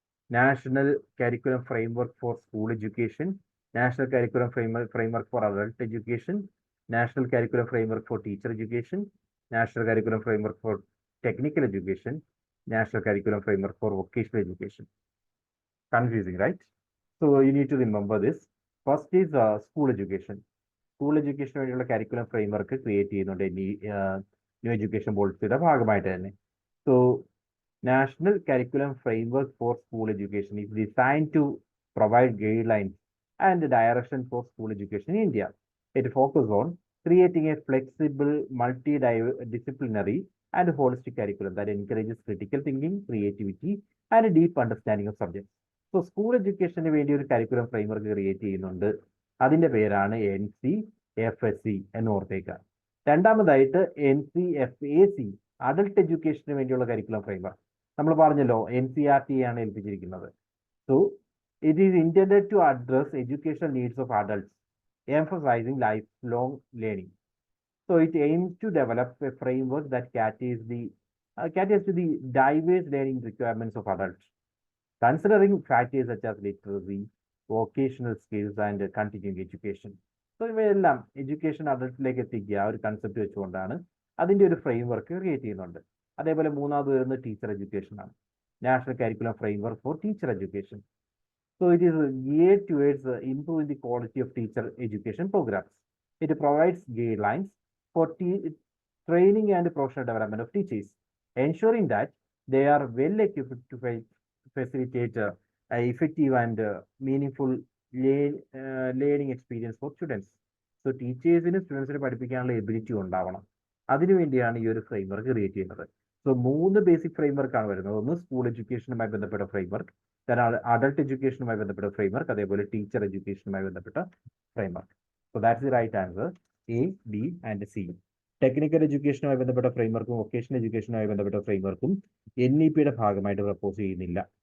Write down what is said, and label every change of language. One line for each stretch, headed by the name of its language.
English: National curriculum framework for school education, national curriculum framework for adult education, national curriculum framework for teacher education, national curriculum framework for technical education, national curriculum framework for vocational education. Confusing, right? So you need to remember this. First is school education. School education
Malayalam: വേണ്ടിയുള്ള curriculum framework create ചെയ്യുന്നുണ്ട് new education പോളിസിയുടെ ഭാഗമായിട്ട് തന്നെ. So
English: National curriculum framework for school education is designed to provide guidelines and direction for school education in India. It focuses on creating a flexible, multidisciplinary and holistic curriculum that encourages critical thinking, creativity, and a deep understanding of subjects. So school education
Malayalam: വേണ്ടി ഒരു curriculum framework create ചെയ്യുന്നുണ്ട്. അതിന്റെ പേരാണ് NCFSC എന്ന് ഓർത്തേക്കുക. രണ്ടാമതായിട്ട് NCFAC, adult എഡ്യൂക്കേഷന് വേണ്ടിയുള്ള curriculum framework. നമ്മൾ പറഞ്ഞല്ലോ NCERT ആണ് ഏൽപ്പിച്ചിരിക്കുന്നത്.
English: So it is intended to address educational needs of adults, emphasizing lifelong learning. So it aims to develop a framework that caters to the diverse learning requirements of adults, considering factors such as literacy, vocational skills, and continuing education.
Malayalam: So ഇവയെല്ലാം education അഡൾട്ടിലേക്ക് എത്തിക്കുക ഒരു concept വെച്ചുകൊണ്ടാണ് അതിൻ്റെ ഒരു framework create ചെയ്യുന്നുണ്ട്. അതേപോലെ മൂന്നാമത് വരുന്നത് ടീച്ചർ എഡ്യൂക്കേഷൻ ആണ്, national curriculum framework four teacher education.
English: So it is geared towards improving the quality of teacher education programs. It provides guidelines for training and professional development of teachers, ensuring that they are well equipped to facilitate effective and meaningful learning experience for students.
Malayalam: So teachers-ന് സ്റ്റുഡൻസിനെ പഠിപ്പിക്കാനുള്ള ability ഉണ്ടാവണം. അതിനുവേണ്ടിയാണ് ഈ ഒരു framework create ചെയ്യുന്നത്. So 3 basic ഫ്രെയിംവർക്കാണ് വരുന്നത്. ഒന്ന് school എഡ്യൂക്കേഷനുമായി ബന്ധപ്പെട്ട framework, adult എഡ്യൂക്കേഷനുമായി ബന്ധപ്പെട്ട ഫ്രെയിംവർക്ക്, അതേപോലെ ടീച്ചർ എഡ്യൂക്കേഷനുമായി ബന്ധപ്പെട്ട framework.
English: So that's the right answer A, B and C.
Malayalam: Technical എഡ്യൂക്കേഷനുമായി ബന്ധപ്പെട്ട ഫ്രെയിംവർക്കും വൊക്കേഷണൽ എഡ്യൂക്കേഷനുമായി ബന്ധപ്പെട്ട ഫ്രെയിംവർക്കും NEPയുടെ ഭാഗമായിട്ട് പ്രപ്പോസ് ചെയ്യുന്നില്ല.